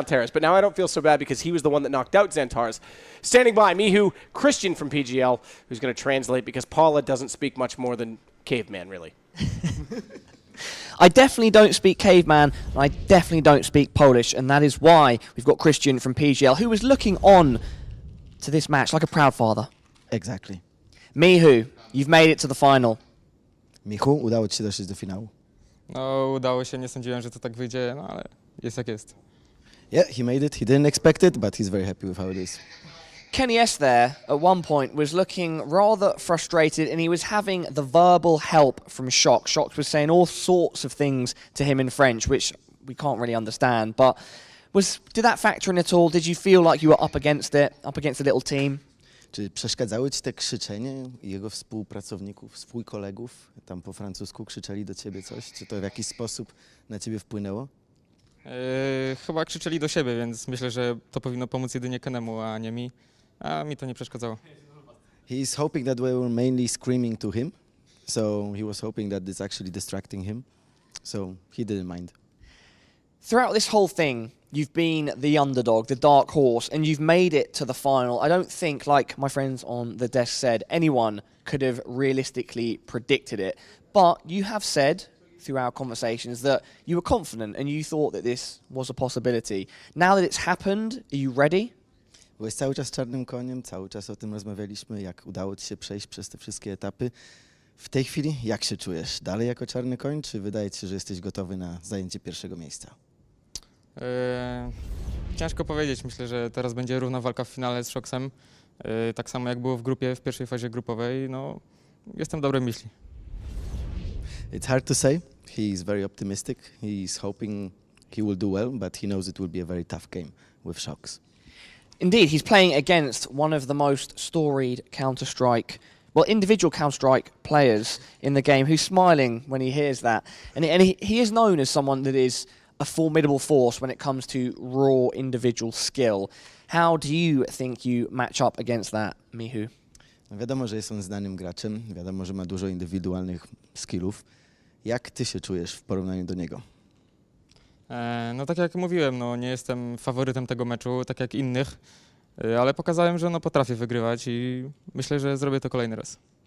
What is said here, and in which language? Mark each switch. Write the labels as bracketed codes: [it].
[en] Xantares, but now I don't feel so bad because he was the one that knocked out Xantares. Standing by, MICHU, Christian from PGL, who's going to translate because Paula doesn't speak much more than caveman, really. I definitely don't speak caveman, and I definitely don't speak Polish, and that is why we've got Christian from PGL, who was looking on to this match like a proud father. Exactly. MICHU, you've made it to the final. [pl] Michu, udało ci się dotrzeć do finału. No, udało się, nie sądziłem, że to tak wyjdzie, no ale jest jak jest. [en] Yeah, he made it. He didn't expect it, but he's very happy with how it is. kennyS there, at one point, was looking rather frustrated, and he was having the verbal help from Shox. Shox was saying all sorts of things to him in French, which we can't really understand, but did that factor in at all? Did you feel like you were up against it, up against a little team? [pl] Czy przeszkadzały ci te krzyczenie jego współpracowników, swoich kolegów? Tam po francusku krzyczeli do ciebie coś? Czy to w jakiś sposób na ciebie wpłynęło? Chyba krzyczeli do siebie, więc myślę, że to powinno pomóc jedynie Kennemu, a nie mi. A mi to nie przeszkadzało. [en] He's hoping that we were mainly screaming to him. So he was hoping that it's actually distracting him. So he didn't mind. Throughout this whole thing, you've been the underdog, the dark horse, and you've made it to the final. I don't think, like my friends on the desk said, anyone could have realistically predicted it. But you have said through our conversations that you were confident and you thought that this was a possibility. Now that it's happened, are you ready? [pl] Byłeś cały czas czarnym koniem, cały czas o tym rozmawialiśmy, jak udało ci się przejść przez te wszystkie etapy. W tej chwili jak się czujesz? Dalej jako czarny koń, czy wydaje ci się, że jesteś gotowy na zajęcie pierwszego miejsca? Ciężko powiedzieć, myślę, że teraz będzie równa walka w finale z Shoxem. Tak samo jak było w grupie, w pierwszej fazie grupowej, no jestem dobrej myśli. [en] It's hard to say. He's very optimistic. He's hoping he will do well, but he knows it will be a very tough game with Shox. Indeed, he's playing against one of the most storied Counter-Strike, well, individual Counter-Strike players in the game, who's smiling when he hears that. And he is known as someone that is a formidable force when it comes to raw individual skill. How do you think you match up against that, MICHU? [pl] Wiadomo, że jest on znanym graczem, wiadomo, że ma dużo indywidualnych skillów. Jak ty się czujesz w porównaniu do niego? No tak jak mówiłem, no nie jestem faworytem tego meczu, tak jak innych, ale pokazałem, że no potrafię wygrywać i myślę, że zrobię to kolejny raz.